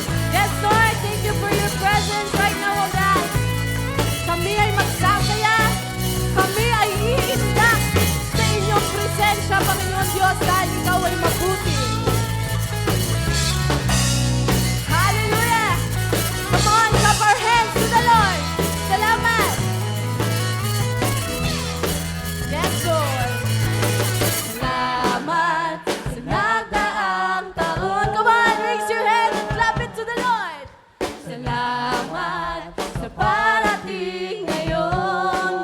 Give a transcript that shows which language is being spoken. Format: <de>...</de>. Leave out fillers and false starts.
<en>Yes, Lord, thank you for your presence right now, O God.</en> <tl>Kami ay magsasaya. Kami ay iindak sa inyong presensya, Panginoon Diyos, dahil ikaw ay mabuti. Hallelujah!</tl> <en>Come on, clap our hands to the Lord. Salamat! Yes, Lord.</en> <tl>Salamat sa nagdaang taon.</tl> <en>Come on, raise your hand and clap it to the Lord.</en> <tl>Salamat sa parating ngayon.</tl>